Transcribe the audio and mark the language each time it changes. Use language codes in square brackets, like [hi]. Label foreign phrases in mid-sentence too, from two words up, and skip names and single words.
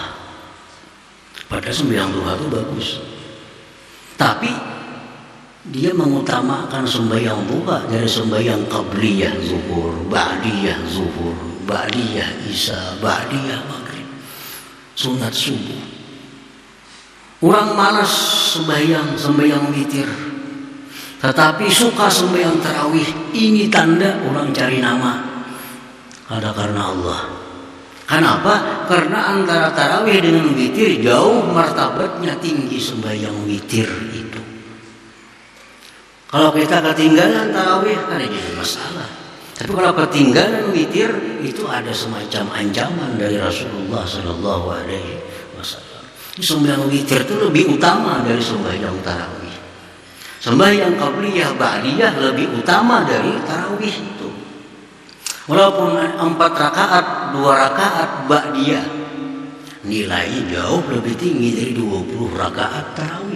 [ms] Padahal sembahyang duha itu bagus. Tapi dia mengutamakan sembahyang duha dari sembahyang qabliyah zuhur, ba'diyah zuhur, ba'diyah isya, ba'diyah maghrib, sunat subuh. Orang malas sembahyang witir, tetapi suka sembahyang tarawih. Ini tanda orang cari nama. Ada karena Allah. Kenapa? Karena antara tarawih dengan witir jauh martabatnya tinggi sembahyang witir itu. Kalau kita ketinggalan tarawih kan jadi masalah. Tapi kalau ketinggalan witir itu ada semacam ancaman dari Rasulullah [ar] صلى الله عليه وسلم. [ms] Sembahyang witir itu lebih utama dari sembahyang tarawih. Sembahyang qabliyah ba'diyah lebih utama dari tarawih itu. Walaupun 4 rakaat, 2 rakaat ba'diyah, nilainya jauh lebih tinggi dari 20 rakaat tarawih.